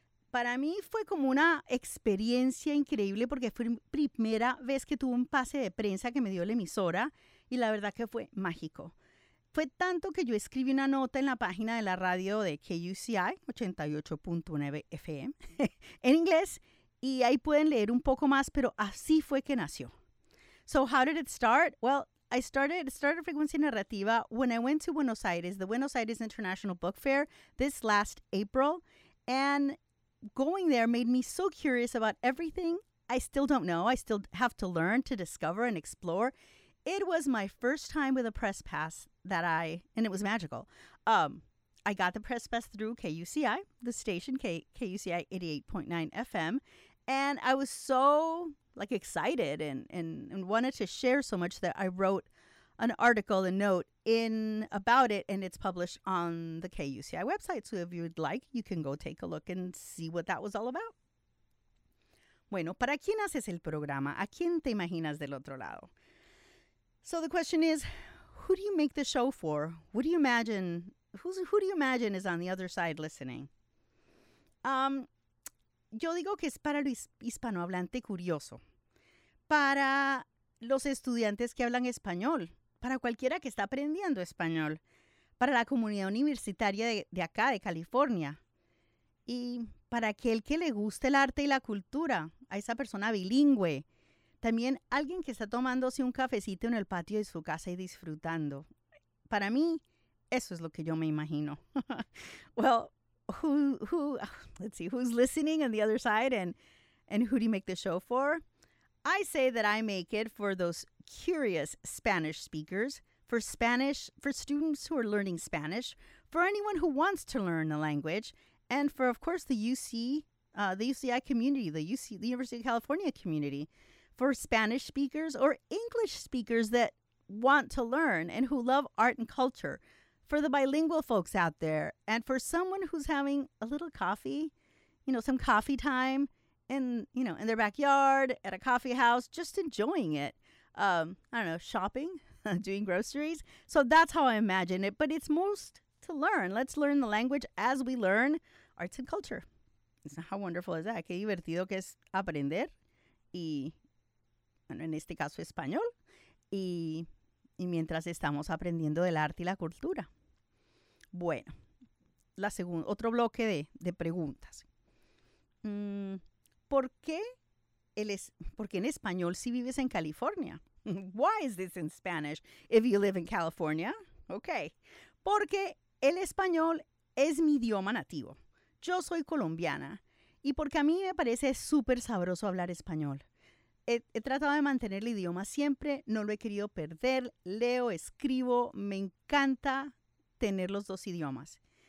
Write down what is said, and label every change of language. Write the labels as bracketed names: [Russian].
[Spanish] Para mí fue como una experiencia increíble porque fue la primera vez que tuve un pase de prensa que me dio la emisora y la verdad que fue mágico. Fue tanto que yo escribí una nota en la página de la radio de KUCI, 88.9 FM, en inglés, y ahí pueden leer un poco más, pero así fue que nació. [English] So how did it start? Well, I started Frecuencia Narrativa when I went to Buenos Aires, the Buenos Aires International Book Fair, this last April, and going there made me so curious about everything. I still don't know. I still have to learn to discover and explore. It was my first time with a press pass that I, and it was magical. I got the press pass through KUCI, the station, KUCI 88.9 FM. And I was so like excited and wanted to share so much that I wrote an article, a note in about it, and it's published on the KUCI website. So if you'd like, you can go take a look and see what that was all about. [Spanish] Bueno, ¿para quién haces el programa? ¿A quién te imaginas del otro lado? [English] So the question is, who do you make the show for? What do you imagine? Who do you imagine is on the other side listening? [Spanish] Yo digo que es para el hispanohablante curioso, para los estudiantes que hablan español, para cualquiera que está aprendiendo español, para la comunidad universitaria de acá, de California, y para aquel que le guste el arte y la cultura, a esa persona bilingüe. También alguien que está tomándose un cafecito en el patio de su casa y disfrutando. Para mí, eso es lo que yo me imagino. [English] Well, who's listening on the other side and who do you make the show for? I say that I make it for those curious Spanish speakers, for Spanish, for students who are learning Spanish, for anyone who wants to learn the language, and for, of course, the UCI community, the University of California community. For Spanish speakers or English speakers that want to learn and who love art and culture, for the bilingual folks out there, and for someone who's having a little coffee, you know, some coffee time in their backyard, at a coffee house, just enjoying it. Shopping, doing groceries. So that's how I imagine it. But it's most to learn. Let's learn the language as we learn arts and culture. How wonderful is that? [Spanish] Qué divertido que es aprender y... Bueno, en este caso español, y mientras estamos aprendiendo del arte y la cultura. Bueno, otro bloque de preguntas. ¿Por qué en español si vives en California? [English] Why is this in Spanish if you live in California? [Spanish] Okay, porque el español es mi idioma nativo. Yo soy colombiana y porque a mí me parece súper sabroso hablar español. He tratado de mantener el idioma siempre, no lo he querido perder, leo, escribo, me encanta tener los dos idiomas.